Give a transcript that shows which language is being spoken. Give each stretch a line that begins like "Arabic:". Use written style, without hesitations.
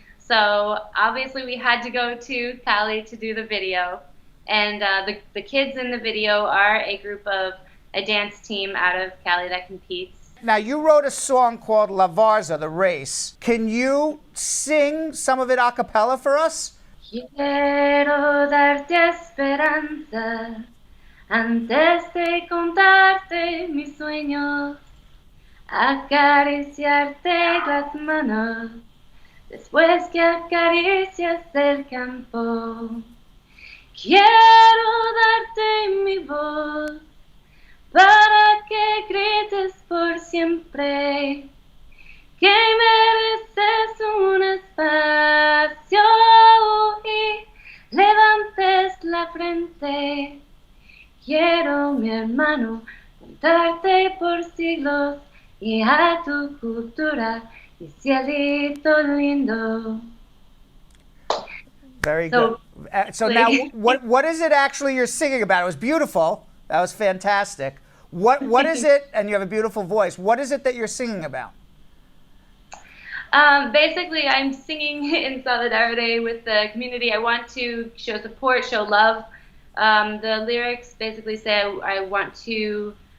English: So obviously we had to go to Cali to do the video. And the kids in the video are a dance team out of Cali that competes. Now, you wrote a song called La Varza, The Race. Can you sing some of it a cappella for us?
Spanish: Quiero darte esperanza antes de contarte mis sueños, acariciarte las manos después que acaricias el campo. Quiero darte mi voz para que grites por siempre que mereces un espacio y levantes la frente. Quiero, mi hermano, contarte por siglos y a tu cultura, mi cielito lindo.
English: Very good. So now, what is it actually you're singing about? It was beautiful. That was fantastic. What is it, and you have a beautiful voice, what is it that you're singing about? Basically, I'm singing in solidarity with the community. I want to show support, show love. The lyrics basically say I want to